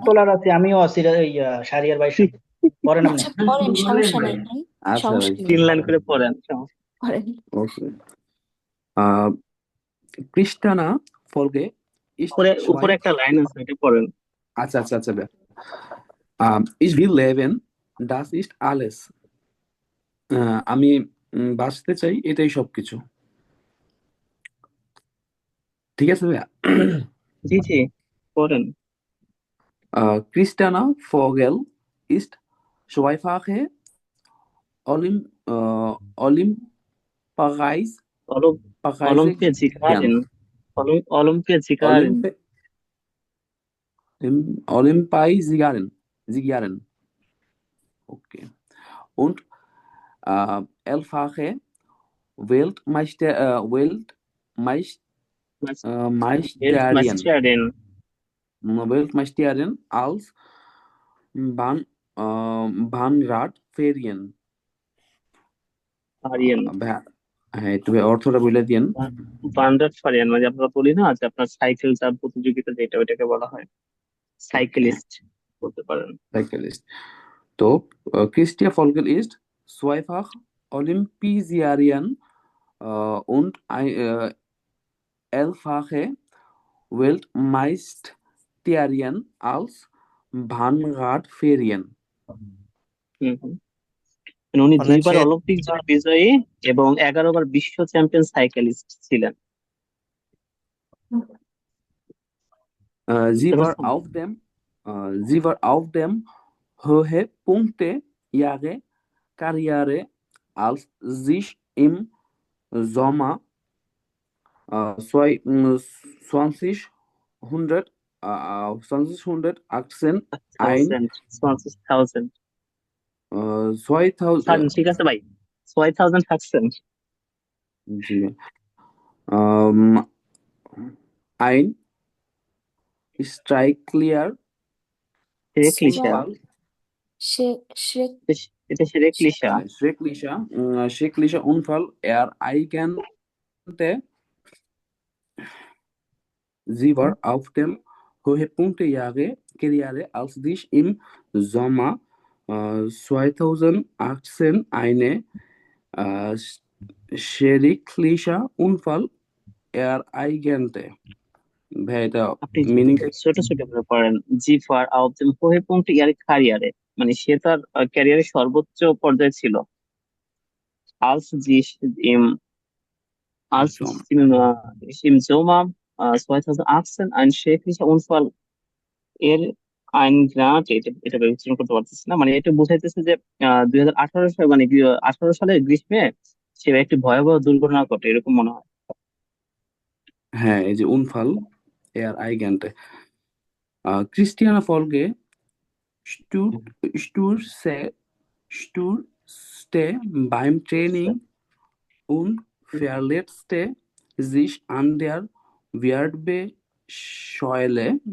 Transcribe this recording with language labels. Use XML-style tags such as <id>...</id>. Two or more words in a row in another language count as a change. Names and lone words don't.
<bn>তোলার আছি, আমিও আছি শাহরিয়ার ভাই সাথে। পড়েন আপনি। আচ্ছা পড়েন, সমস্যা নেই ভাই, আচ্ছা ভাই, সমস্যা নেই, 3 লাইন করে পড়েন, সমস্যা পড়েন।</bn> <de>ওকে। Kristana Folge ist</de> <bn>উপরে উপরে</bn> <de>Schweif.</de> <bn>একটা লাইন আছে, এটা পড়েন। আচ্ছা ভাই।</bn> <de>Ich will leben, das ist alles.</de> <bn>আমি বাঁচতে চাই, এটাই সবকিছু। ঠিক আছে ভাইয়া? জি জি, পড়েন।</bn> <de>Kristana Vogel ist zweifache Olympiasiegerin. Olympiasiegerin. Olympiasiegerin.</de> <en>Okay.</en> <de>Und elffache Weltmeisterin als Bahnradfahren.</de> <bn>হ্যাঁ, একটু অর্থটা বলে দিন। বানরাটফারিয়ান মানে আমরা বলি না যে আপনার সাইকেল চাপ প্রতিযোগিতা, যেটা ওইটাকে বলা হয় সাইকেলিস্ট বলতে পারেন।</bn> <en>Cyclist.</en> <de>তো Christia Vogel ist zweifach Olympiasiegerin und elffache Weltmeisterin als Bahnradfahren.</de> <bn>উনি মানে 2 বার সে অলিম্পিক জয় বিজয়ী এবং 11 বার বিশ্ব চ্যাম্পিয়ন সাইকেলিস্ট ছিলেন।</bn> <de>Sie war auf dem Höhepunkt ihrer Karriere, als sich im Sommer 2018</de> <bn>ঠিক আছে ভাই, 2018 জি,</bn> <de>ein Schrecklicher Unfall ereignete. Sie war auf dem Höhepunkt ihrer Karriere, als sich im Sommer 2018 eine schrecklicher Unfall ereignete.</de> <bn>ভাই এটা মিনিং ছোট ছোট করে পড়েন।</bn> <de>Sie war auf dem Höhepunkt ihrer Karriere,</de> <bn>মানে সে তার ক্যারিয়ারের সর্বোচ্চ পর্যায়ে ছিল।</bn> <de>als sich im Sommer 2018 ein schrecklicher Unfall</de> <bn>এটা উচ্চারণ করতে পারতেছি না, মানে এটা বোঝাইতেছে যে 2018 সালে মানে 18 সালের গ্রীষ্মে সে একটি ভয়াবহ দুর্ঘটনা ঘটে, এরকম মনে হয়। হ্যাঁ, এই যে</bn> <de>Unfall ereignete. Christiane Folge stürzte beim Training und verletzte sich an der Wirbelsäule.</de>